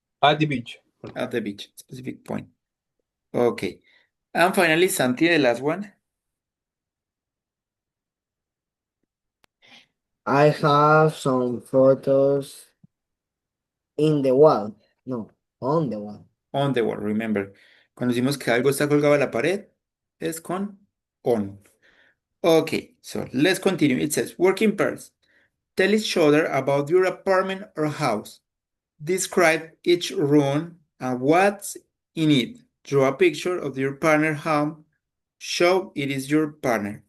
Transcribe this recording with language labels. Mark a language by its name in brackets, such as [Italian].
[English] At the beach. At the beach. Specific point. Okay. And finally, Santi, the last one. I have some photos in the wall. No, on the wall. On the wall. [Spanish] Remember, cuando decimos que algo está colgado a la pared, es con on. [English] Okay, so let's continue. It says, working pairs. Tell each other about your apartment or house. Describe each room and what's in it. Draw a picture of your partner home. Show it is your partner.